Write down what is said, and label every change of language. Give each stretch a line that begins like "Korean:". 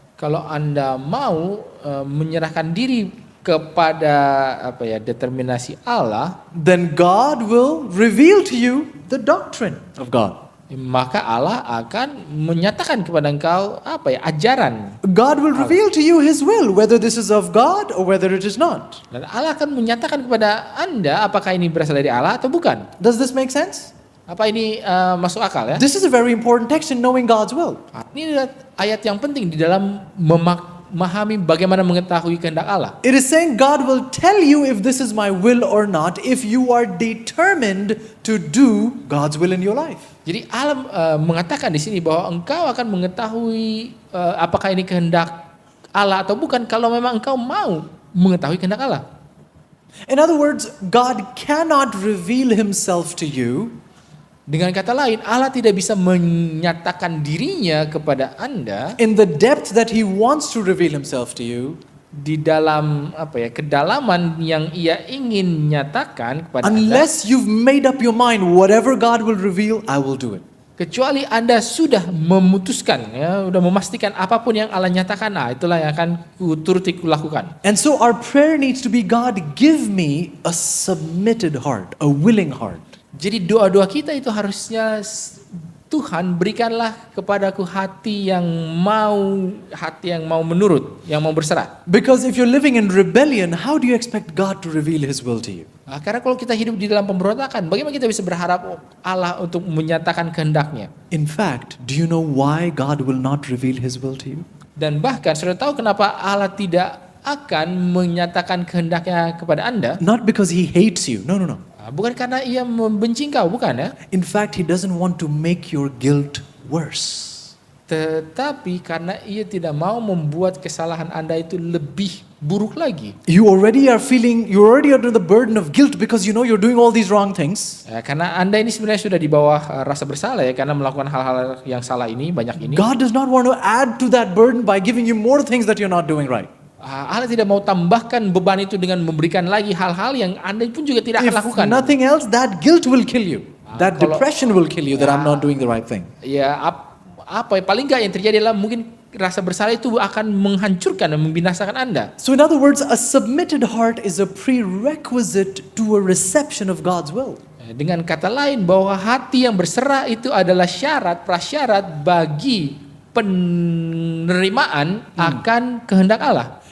Indonesian: kalau Anda mau menyerahkan diri kepada determinasi Allah,
English: then God will reveal to you the doctrine of God.
Indonesian: maka Allah akan menyatakan kepada engkau ajaran.
English: God will reveal to you His will, whether this is of God or whether it is not.
Indonesian: Dan Allah akan menyatakan kepada Anda apakah ini berasal dari Allah atau bukan.
English: Does this make sense?
Indonesian: Apa ini masuk akal ya?
English: This is a very important text in knowing God's will.
Indonesian: Ini adalah ayat yang penting di dalam memahami bagaimana mengetahui kehendak Allah.
English: It is saying God will tell you if this is my will or not if you are determined to do God's will in your life.
Indonesian: Jadi Allah mengatakan di sini bahwa engkau akan mengetahui apakah ini kehendak Allah atau bukan kalau memang engkau mau mengetahui kehendak Allah.
English: In other words, God cannot reveal Himself to you
Indonesian: Dengan kata lain, Allah tidak bisa menyatakan dirinya kepada Anda
English: in the depth that He wants to reveal Himself to you
Indonesian: di dalam kedalaman yang Ia ingin nyatakan kepada Anda,
English: unless you've made up your mind whatever God will reveal, I will do it.
Indonesian: kecuali Anda sudah memutuskan, sudah memastikan apapun yang Allah nyatakan, itulah yang akan kuturuti kulakukan.
English: And so our prayer needs to be, God, give me a submitted heart, a willing heart.
Indonesian: Jadi doa-doa kita itu harusnya Tuhan berikanlah kepadaku hati yang mau menurut, yang mau berserah.
English: Because if you're living in rebellion, how do you expect God to reveal His will to you?
Indonesian: Karena kalau kita hidup di dalam pemberontakan, bagaimana kita bisa berharap Allah untuk menyatakan kehendaknya?
English: In fact, do you know why God will not reveal His will to you?
Indonesian: Dan bahkan sudah tahu kenapa Allah tidak akan menyatakan kehendaknya kepada Anda?
English: Not because He hates you. No.
Indonesian: Bukan karena Ia membenci engkau, bukan ya?
English: In fact, He doesn't want to make your guilt worse.
Indonesian: Tetapi karena Ia tidak mau membuat kesalahan Anda itu lebih buruk lagi.
English: You're already under the burden of guilt because you know you're doing all these wrong things.
Indonesian: Karena Anda ini sebenarnya sudah di bawah rasa bersalah ya, karena melakukan hal-hal yang salah ini, banyak ini.
English: God does not want to add to that burden by giving you more things that you're not doing right.
Indonesian: Allah tidak mau tambahkan beban itu dengan memberikan lagi hal-hal yang Anda pun juga tidak akan
English: If
Indonesian: lakukan.
English: nothing else, that guilt will kill you. That
Indonesian: kalau-
English: depression will kill you that I'm not doing the right thing.
Indonesian: Ya apa ya, paling nggak yang terjadi adalah mungkin rasa bersalah itu akan menghancurkan dan membinasakan Anda.
English: So in other words, a submitted heart is a prerequisite to a reception of God's will.
Indonesian: Dengan kata lain bahwa hati yang berserah itu adalah prasyarat bagi penerimaan akan kehendak Allah.